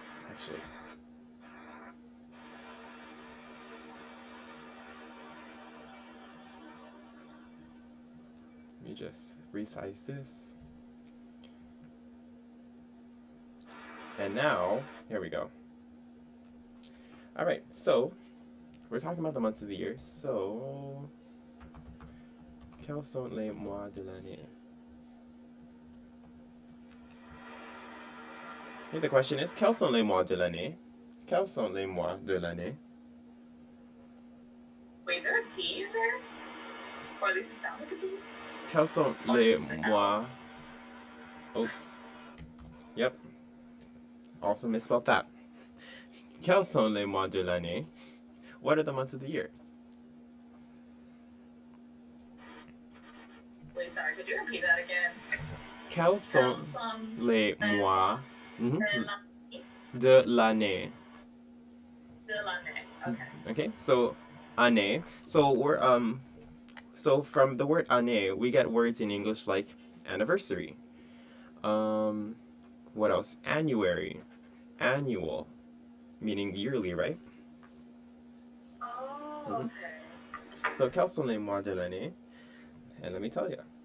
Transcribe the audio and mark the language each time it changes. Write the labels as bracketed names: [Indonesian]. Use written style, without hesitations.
[English] Actually, let me just resize this. And now, here we go. Alright, so we're talking about the months of the year. [French] So, quels sont les mois de l'année? [English] Okay, the question is, [French] quels sont les mois de l'année? Quels sont les mois de l'année? [English] Wait, is there a D in there? Or at least it sounds like a D? [French] Quels sont les mois? [English] Oops. Yep. Also misspelled that. [French] Quels sont les mois de l'année? [English] What are the months of the year? Wait, sorry, could you repeat that again? [French] Quels sont les mois de l'année? De l'année. [English] Okay. Okay, so année. So from the word année, we get words in English like anniversary. What else? Annuary, annual, meaning yearly, right? Oh, okay. So [French] quels sont les mois de l'année? [English] And let me tell you.